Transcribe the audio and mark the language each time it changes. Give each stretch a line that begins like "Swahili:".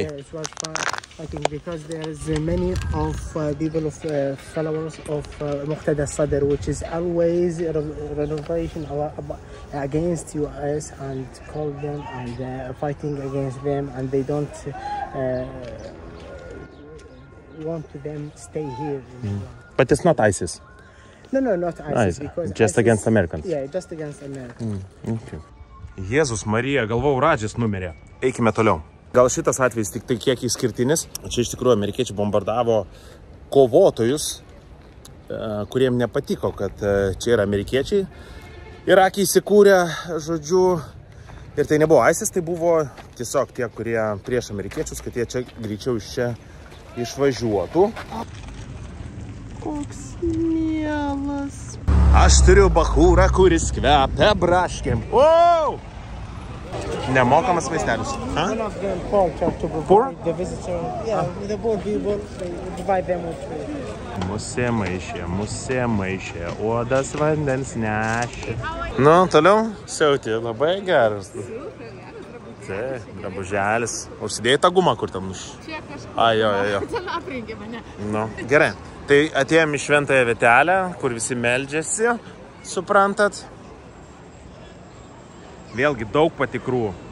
English: It was fighting because there is many of people of followers of Muqtada Sadr, which is always renovation against US and call them and fighting against them, and they don't want them stay here. But it's not ISIS. No, not ISIS. Because just ISIS, against Americans. Yeah, just against Americans. Okay.
Lithuanian: Jėzus Marija, galvau, Radžis numirė. Eikime toliau. Gal šitas atvejis tik tai kiek išskirtinis. Čia iš tikrųjų amerikiečiai bombardavo kovotojus, kuriem nepatiko, kad čia yra amerikiečiai. Irake įsikūrė, žodžiu, ir tai nebuvo ISIS, tai buvo tiesiog tie, kurie prieš amerikiečius, kad jie čia greičiau iš čia išvažiuotų. Koks mielas. Aš turiu bachūrą, kuris kvepia braškėm. Wow! Nemokamas vaistelis.
English: One of them called to provide the visitor. Yeah, the poor people, they provide them with food.
Lithuanian: Musė maišė, uodas vandens nešė. Nu, toliau siauti, labai geras. Taip, drabuželis. Užsidėjai tą gumą, kur tam nuš? Čia kažkur. Jo. Ten aprengė mane. Nu, gerai. Tai atėjom į šventąją vietelę, kur visi meldžiasi, suprantat. Vėlgi daug patikrų.